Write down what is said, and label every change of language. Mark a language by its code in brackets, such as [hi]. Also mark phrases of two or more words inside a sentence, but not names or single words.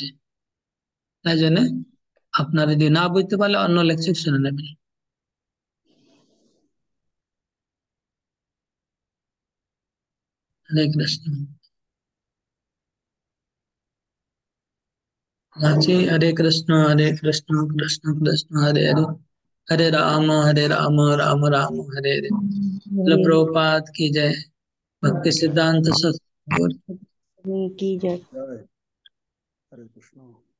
[bn] তাই জন্য আপনারা যদি না বুঝতে পারলে অন্য লেকচার শুনে নেবেন। হরে কৃষ্ণ। আছে হরে কৃষ্ণ কৃষ্ণ কৃষ্ণ হরে হরে, [hi] हरे राम राम राम हरे हरे। प्रभुपाद की जय। भक्ति सिद्धांत सत्संग की जय। [bn] জয় হরে কৃষ্ণ।